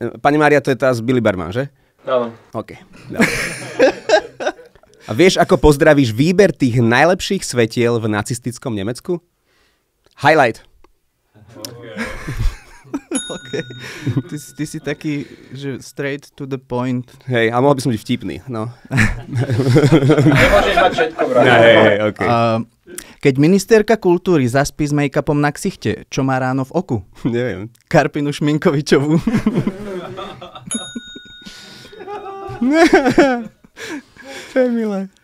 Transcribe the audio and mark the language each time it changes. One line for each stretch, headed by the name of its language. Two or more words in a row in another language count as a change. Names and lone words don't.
Slovak: Pani Mária, to je tá z Billy Berman, že? Áno. OK. Dobre. A vieš, ako pozdravíš výber tých najlepších svetiel v nacistickom Nemecku? Highlight. OK. Ty si taký, že
English: straight to the point.
Slovak: Hej, a mohol by som byť vtipný, no. Nemôžeš mať všetko, vrát. Hej, OK. Keď ministerka kultúry zaspí s make-upom na ksichte, čo má ráno v oku? Neviem. Karpinu Šminkovičovú. To je milé.